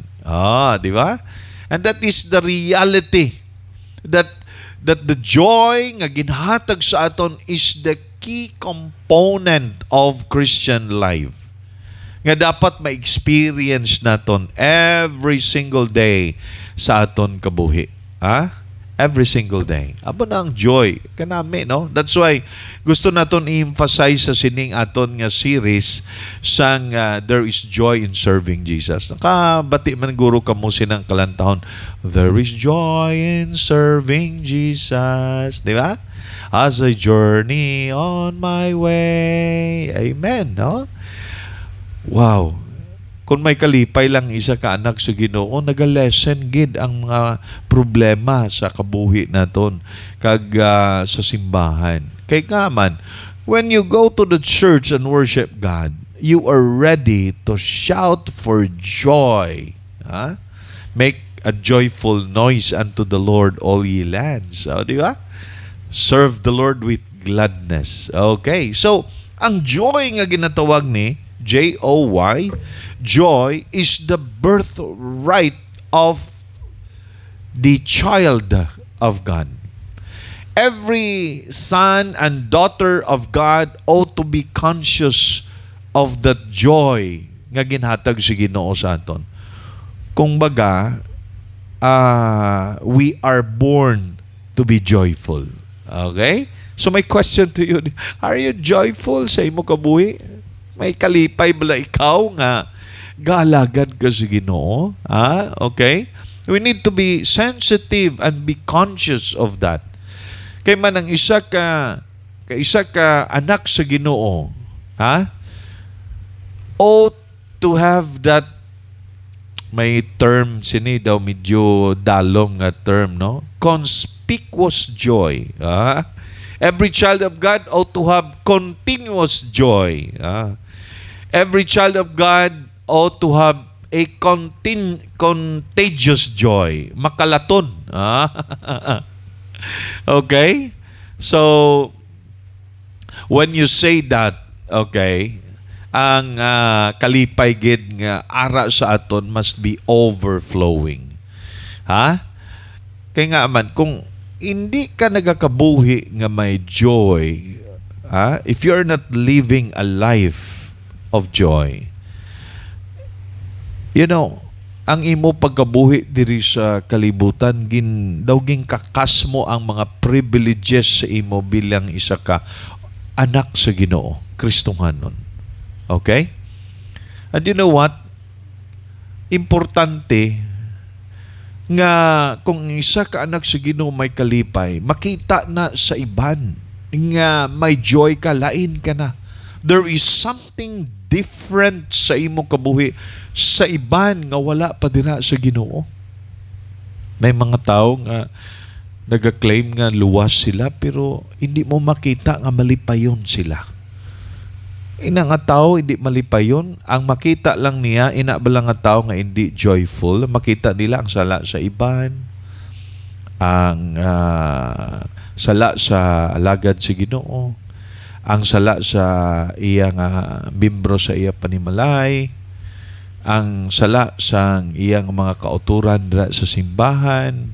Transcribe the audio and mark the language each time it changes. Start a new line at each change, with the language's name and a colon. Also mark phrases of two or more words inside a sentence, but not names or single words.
Hiligaynon: Di ba?
English: And that is the reality that the joy
Hiligaynon: nga ginhatag sa aton
English: is the key component of Christian life.
Hiligaynon: Nga dapat ma-experience naton
English: every single day
Hiligaynon: sa aton kabuhi.
English: Every single day.
Hiligaynon: Abo na ang joy kanami, no?
English: That's why
Hiligaynon: gusto naton i-emphasize sa sining aton nga series sang There is Joy in Serving Jesus. Nakabati man guro kamo sinang kalantahon,
English: There is joy in serving Jesus.
Hiligaynon: Di ba?
English: As I journey on my way. Amen, no? Wow.
Hiligaynon: Kung may kalipay lang isa ka anak sa Ginoo, naga-lessen gid ang mga problema sa kabuhi naton kag sa simbahan. Kay man,
English: when you go to the church and worship God, you are ready to shout for joy. Make a joyful noise unto the Lord, all ye lands.
Hiligaynon: Di ba?
English: Serve the Lord with gladness. Okay. So,
Hiligaynon: ang joy nga ginatawag ni J-O-Y,
English: joy is the birthright of the child of God. Every son and daughter of God ought to be conscious of that joy
Hiligaynon: nga ginhatag si Ginoo sa aton. Kung baga,
English: we are born to be joyful. Okay? So my question to you, are you joyful
Hiligaynon: sa imo kabuhi? May kalipay bala ikaw nga galagad ka sa Ginoo?
English: Okay? We need to be sensitive and be conscious of that.
Hiligaynon: Kay man ang isa ka anak sa Ginoo,
English: ought to have that,
Hiligaynon: may term sini daw medyo dalom nga term, no?
English: Conspicuous joy. Every child of God ought to have continuous joy. Every child of God ought to have a contagious joy.
Hiligaynon: Makalaton. Okay?
English: So, when you say that,
Hiligaynon: okay, ang kalipay gid nga ara sa aton
English: must be overflowing.
Hiligaynon: Kay nga man, kung hindi ka nagakabuhi nga may joy,
English: if you're not living a life of joy,
Hiligaynon: ang imo pagkabuhi diri sa kalibutan, ging kakas mo ang mga privileges sa imo bilang isa ka anak sa Ginoo, Kristohanon.
English: Okay? And you know what?
Hiligaynon: Importante nga kung isa ka anak sa Ginoo may kalipay, makita na sa iban nga may joy ka, lain ka na.
English: There is something different
Hiligaynon: sa imo kabuhi sa iban nga wala pa dira sa Ginoo. May mga tao nga nag-claim nga luwas sila pero hindi mo makita nga malipayon sila. Ina nga tao hindi malipayon, ang makita lang niya ina bala nga tao nga hindi joyful, makita nila ang sala sa iban, ang sala sa alagad si Ginoo, ang sala sa iya nga membro sa iya panimalay, ang sala sa iyang mga kauturan dira sa simbahan.